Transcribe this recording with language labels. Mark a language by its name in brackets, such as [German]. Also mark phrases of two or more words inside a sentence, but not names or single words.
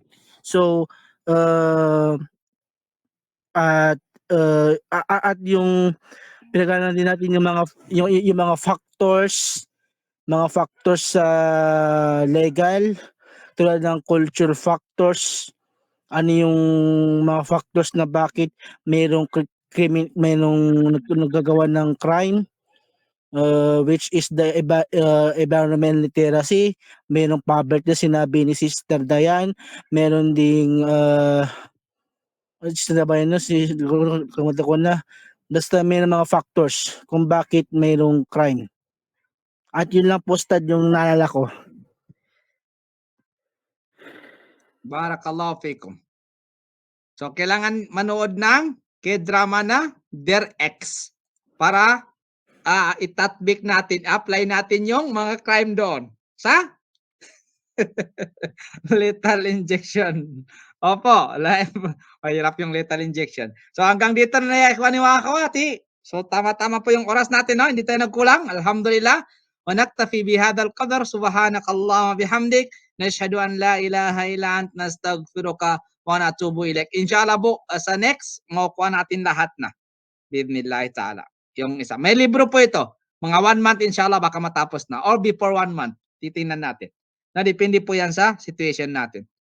[Filipino] So, at at yung pinag-aralan din natin yung mga factors sa legal, tulad ng [English] culture factors, [Filipino] ano yung mga factors na bakit mayroong nagagawa ng crime, [English] which is the environmental literacy, [Filipino] mayroong poverty na sinabi ni Sister Dayan, meron ding sinabi na si kalimutan ko na, basta may mga factors kung bakit mayroong crime. At yun lang po, Stad, yung naalala ko. [Arabic] بارك الله فيكم. [Filipino] So, kailangan manood ng K-drama na Dear Ex para itatbik natin, apply natin yung mga crime doon sa [English] lethal injection. [Filipino] Opo, mahirap yung [English] lethal injection. [Filipino] So, hanggang dito na yan, mga kawati. So, tama-tama po yung oras natin, no? Hindi tayo nagkulang. Alhamdulillah. [Arabic] ونكتفي بهذا القدر. سبحانك اللهم وبحمدك. نشهد أن لا إله إلا أنت نستغفرك ونتوب إليك. [Filipino] Inshallah po, sa next, makukuha natin lahat na. [Arabic] بسم الله تعالى. [Filipino] Yung isa. May libro po ito. Mga 1 month, inshallah, baka matapos na. [English] Or before 1 month. [Filipino] Titingnan natin. Na depende po yan sa situation natin.